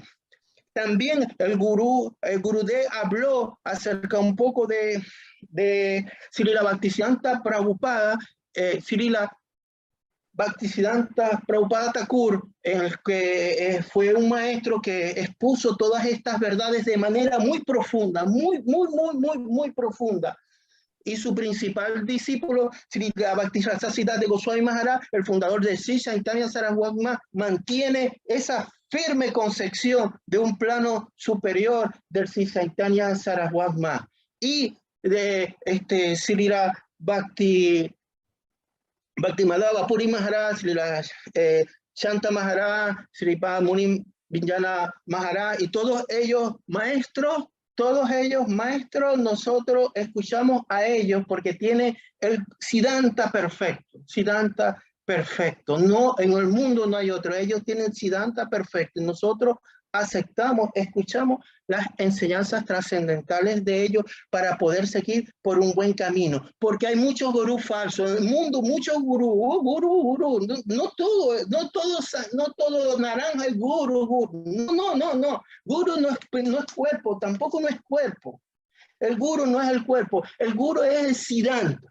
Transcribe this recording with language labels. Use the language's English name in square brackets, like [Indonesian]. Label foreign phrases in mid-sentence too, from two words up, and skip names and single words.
[Spanish] También el Gurudev habló acerca un poco de Srila Bhaktisiddhanta Prabhupada, Srila Bhaktisiddhanta Prabhupada Thakur, en el que fue un maestro que expuso todas estas verdades de manera muy profunda, muy profunda. y su principal discípulo, Sri Bhakti Yoga de Goswami Maharaja, el fundador de Sri Chaitanya Saraswati, mantiene esa firme concepción de un plano superior del Sri Chaitanya Saraswati y de Srila Bhakti Madhava, Puri Maharaja, Srila Shanta Maharaja, Sripad Muni Vijnana Maharaja, y todos ellos maestros, nosotros escuchamos a ellos porque tiene el Siddhanta perfecto. No, en el mundo no hay otro, ellos tienen Siddhanta perfecto, y nosotros aceptamos, escuchamos las enseñanzas trascendentales de ellos para poder seguir por un buen camino, porque hay muchos gurús falsos en el mundo, muchos gurús, no todo naranja es gurú, no, gurú no es cuerpo, tampoco no es cuerpo, el gurú no es el cuerpo, el gurú es el siddhanta.